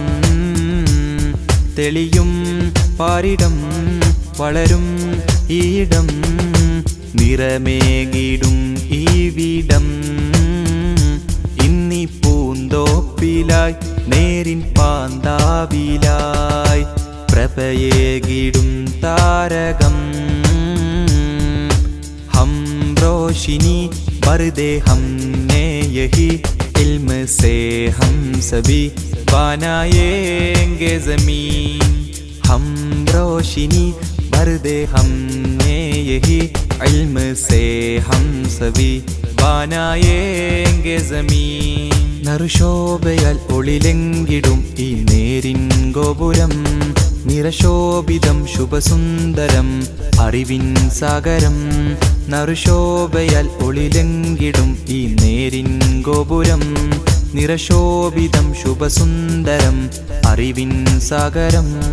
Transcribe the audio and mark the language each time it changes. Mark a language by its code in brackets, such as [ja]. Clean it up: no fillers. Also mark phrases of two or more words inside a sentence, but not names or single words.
[ml] തെളിയും പാരിടം വളരും ഈടം നിറമേകിടും ഈ വീടം ഇന്നി പൂന്തോപ്പിലായി നേരിൻ പാന്താവിലായി പ്രഭയേകിടും താരകം [hi] हम रोशनी भर दे हम ने यही इल्म से हम सभी बनाएंगे ज़मीन हम रोशनी भर दे हमने यही इल्म से हम सभी बनाएंगे ज़मीन [ml] നറുശോഭയാൽ ഒളിലെങ്കിടും ഈ നേരിൻ ഗോപുരം നിറശോഭിതം ശുഭസുന്ദരം അറിവിൻ സാഗരം നറുശോഭയാൽ ഒളിലെങ്കിടും ഈ നേരിൻ ഗോപുരം നിറശോഭിതം ശുഭസുന്ദരം അറിവിൻ സാഗരം